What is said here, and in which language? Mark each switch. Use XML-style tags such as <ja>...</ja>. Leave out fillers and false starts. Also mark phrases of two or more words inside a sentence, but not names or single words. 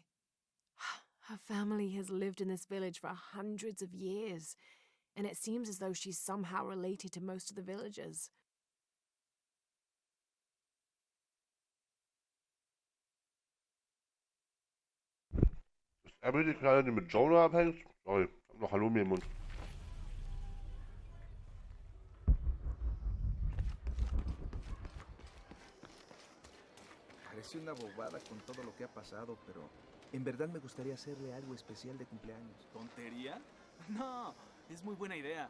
<en>Her family has lived in this village for hundreds of years, and it seems as though she's somehow related to most of the villagers.</en> <de>Ist Abby die Kleine, die mit Jonah abhängt? Sorry, ich hab noch Halloumi im Mund.</de> <es>Parece una bobada con todo lo que ha pasado, pero en verdad me gustaría hacerle algo especial de cumpleaños. ¿Tontería? No, es muy buena idea.</es>